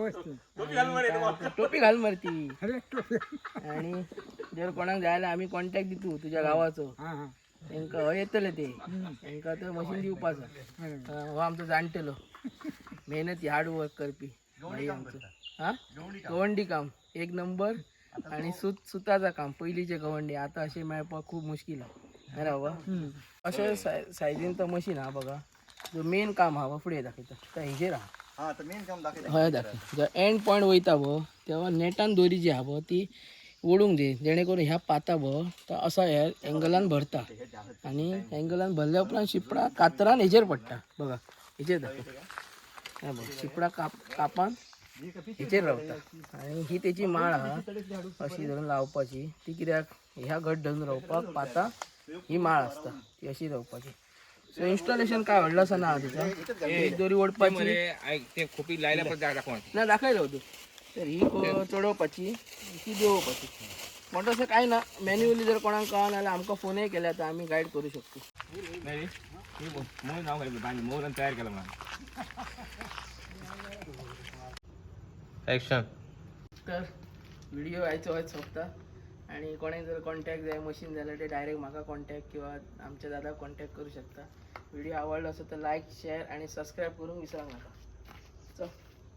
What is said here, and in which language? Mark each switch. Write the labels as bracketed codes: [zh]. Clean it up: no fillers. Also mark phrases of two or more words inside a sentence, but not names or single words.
[kok] टोपी घाल मरती आणि जर कोणाक जायला आम्ही कॉन्टॅक्ट दितो तुझ्या गावाचो त्यांका येतले ते त्यांका तर मशीन दिवपाचा हो आमचं जाणटेलो मेहनती [en] hard work [kok] करपी भाई आमचं हा गवंडी काम एक नंबर आणि सुताचा काम पहिलीचे गवंडी आता असे मेळपाक खूप मुश्किल आहे ना बाबा अशा सायझीन तर मशीन हा बघा जो मेन काम हा फुडें दाखयता तर हेजे राहा हा तर मेन काम दाखवलं हय दाखय जर [en] end point [kok] वयता बो तेव्हा नेटान दोरी जी हा बो ती ओढूंक दे जेणेकरून ह्या पाता बो तर असा ह्या एंगलान भरता आणि एंगलान भरल्या उपरांत शिपडा कातरान हेजेर पडटा बघा हेजेर दाखय बघ शिपडा कापान हेचेर रावता आणि ही त्याची माळ हा अशी धरून लावपाची ती कित्याक ह्या घट धरून रावपाक पाता ही माळ असता ती अशी रावपाची सो इन्स्टॉलेशन काय व्हडलं असं ना तिचा एक दोरी ओढपाची [mr] ते खोपी लायला पण दाखव [kok] ना दाखयला होतो तर ही चढवपाची ही देवपाची मोठं असं काय ना मॅन्युअली जर कोणाक कळना जाल्यार आमकां फोनही केल्या तर आम्ही गाईड करू शकतो नाही मोर नाव घालतो बांधी मोर तयार केला म्हणा ॲक्शन तर व्हिडिओ व्हायचो व्हायच सोपता आणि कोणाक जर कॉन्टॅक्ट जाय मशीन जाल्यार ते डायरेक्ट म्हाका कॉन्टॅक्ट किंवा आमच्या दादाक कॉन्टॅक्ट करू शकता व्हिडिओ आवडलो असेल तर [en] like share [kok] आणि सबस्क्राईब करून विसरा नका चल